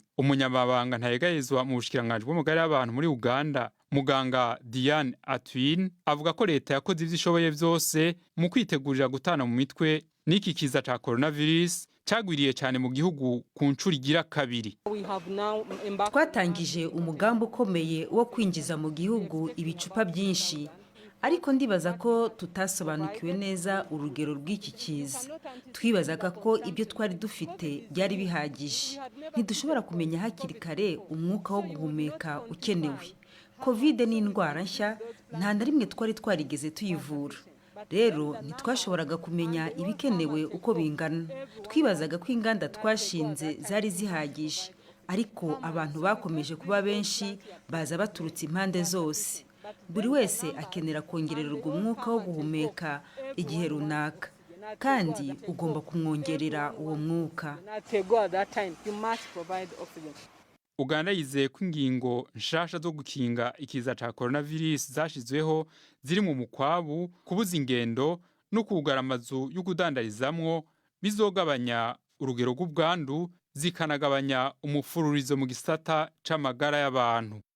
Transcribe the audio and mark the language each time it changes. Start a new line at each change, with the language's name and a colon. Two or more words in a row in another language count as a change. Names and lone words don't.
Rundi: Umunyamabanga ntayegayezwa mu bushikiranganje bw'umugari y'abantu muri Uganda Muganga Diane Atwin avuga ko leta yakoze ivyishoboye byose mu kwitegurira gutana mu mitwe n'iki kiza ca coronavirus cyagwiriye cyane mu gihugu ku ncuro igira kabiri.
Kinyarwanda: Twatangije umugambi ukomeye wo kwinjiza mu gihugu ibicupa byinshi ariko ndibaza ko tutasobanukiwe neza urugero rw'iki kiza. Twibazaga ko ibyo twari dufite byari bihagije. Ntidushobora kumenya hakiri kare umwuka wo guhumeka ukenewe. Covid ni indwara nshya nta na rimwe twari twarigeze tuyivura. Rero ntitwashoboraga kumenya ibikenewe uko bingana. Twibazaga ko inganda twashinze zari zihagije ariko abantu bakomeje kuba benshi baza baturutse impande zose. Buri wese akenera kongererwa umwuka wo guhumeka igihe runaka kandi ugomba kumwongerera uwo mwuka.
Rundi: Uganda yizeye ko ingingo nshasha zo gukinga ikiza ca coronavirus zashizweho ziri mu mukwabu kubuza ingendo no kugara amazu yo kudandarizamwo bizogabanya urugero rw'ubwandu zikanagabanya umufururizo mu gisata c'amagara y'abantu.